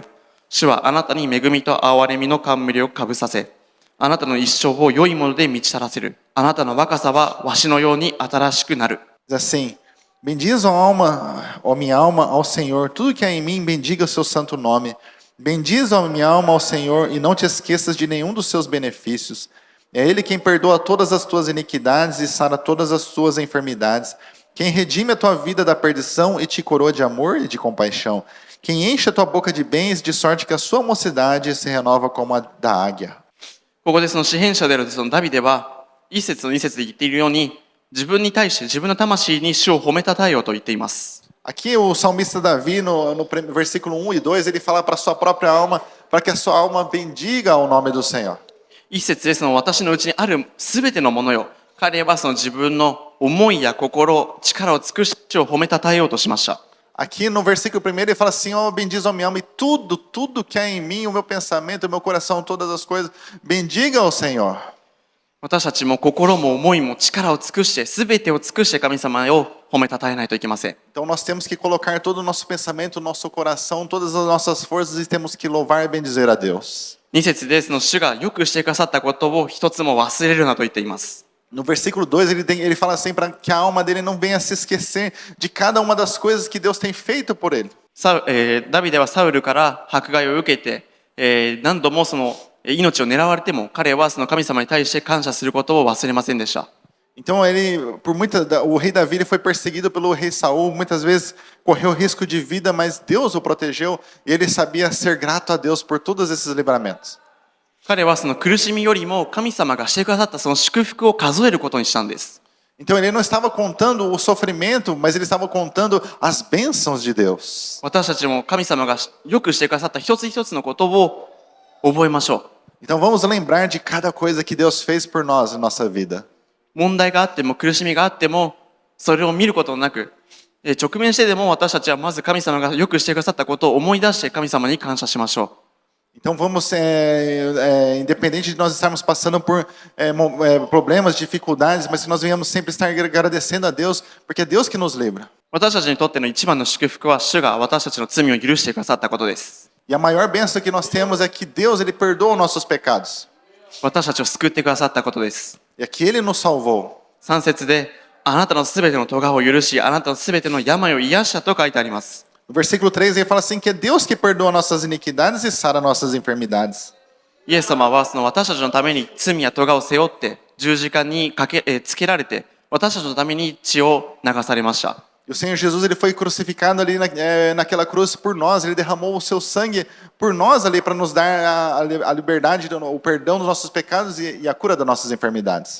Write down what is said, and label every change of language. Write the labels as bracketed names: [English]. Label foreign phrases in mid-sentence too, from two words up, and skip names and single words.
[Japanese] 主はあなたに恵みと憐れみの冠をかぶさせ、あなたの一生を良いもので満ち足らせる。あなたの若さはわしのように新しくなる。 [Portuguese] Diz assim: Bendiz, ó minha alma, ao Senhor. Tudo que há em mim, bendiga o seu santo nome. Bendiz, ó minha alma, ao Senhor, e não te esqueças de nenhum dos seus benefícios. É Ele quem perdoa todas as tuas iniquidades e sara todas as tuas enfermidades. Quem redime a tua vida da perdição e te coroa de amor e de compaixão. Quem enche a tua boca de bens, de sorte que a sua mocidade se renova como a da águia. [Japanese] ここでその詩篇者であるそのダビデは、一節と二節で言っているように、自分に対して自分の魂に主を褒めたたえようと言っています。 [Portuguese] Aqui o salmista Davi, no versículo 1 e 2, ele fala para a sua própria alma, para que a sua alma bendiga o nome do Senhor. [Japanese] 一節でその私のうちにあるすべてのものよ。彼はその自分の思いや心、力を尽くし主を褒めたたえようとしました。 [Portuguese] Aqui no versículo 1 ele fala assim: ó, bendiz a minha alma e tudo que há em mim, o meu pensamento, o meu coração, todas as coisas, bendiga ao Senhor. [Japanese] 私たちも心も思いも力を尽くして、すべてを尽くして神様を褒めたたえないといけません。 [Portuguese] Então nós temos que colocar todo o nosso pensamento, o nosso coração, todas as nossas forças e temos que louvar e bendizer a Deus. [Japanese] 二節でその主がよくしてくださったことを一つも忘れるなと言っています。 [Portuguese] No versículo 2 ele fala assim para que a alma dele não venha se esquecer de cada uma das coisas que Deus tem feito por ele. [Japanese] ダビデはサウルから迫害を受けて、何度もその命を狙われても彼はその神様に対して感謝することを忘れませんでした。 [Portuguese] Então o rei Davi ele foi perseguido pelo rei Saul, muitas vezes correu risco de vida, mas Deus o protegeu e ele sabia ser grato a Deus por todos esses livramentos. [Japanese] 彼はその苦しみよりも神様がしてくださったその祝福を数えることにしたんです。 [Portuguese] Então ele não estava contando o sofrimento, mas ele estava contando as bênçãos de Deus. [Japanese] 私たちも神様がよくしてくださった一つ一つのことを覚えましょう。 [Portuguese] Então vamos lembrar de cada coisa que Deus fez por nós em nossa vida. [Japanese] 問題があっても苦しみがあってもそれを見ることなく、直面してでも私たちはまず神様がよくしてくださったことを思い出して神様に感謝しましょう。 [Portuguese] Então vamos, independente de nós estarmos passando por problemas, dificuldades, mas que nós venhamos sempre estar agradecendo a Deus, porque é Deus que nos livra. [Japanese] 私たちにとっての一番の祝福は主が私たちの罪を許してくださったことです。 [Portuguese] E a maior bênção que nós temos é que Deus ele perdoa os nossos pecados. [Japanese] 私たちを救ってくださったことです。 [Portuguese] E é que Ele nos salvou. [Japanese] 3 節であなたのすべての咎を許し、あなたのすべての病を癒したと書いてあります。 [Portuguese] No versículo 3 ele fala assim que é Deus que perdoa nossas iniquidades e sara nossas enfermidades. [Japanese] イエス様はその私たちのために罪や咎を背負って十字架につけられて私たちのために血を流されました。 [Portuguese] E o Senhor Jesus ele foi crucificado ali naquela cruz por nós. Ele derramou o seu sangue por nós ali para nos dar a liberdade, o perdão dos nossos pecados e a cura das nossas enfermidades.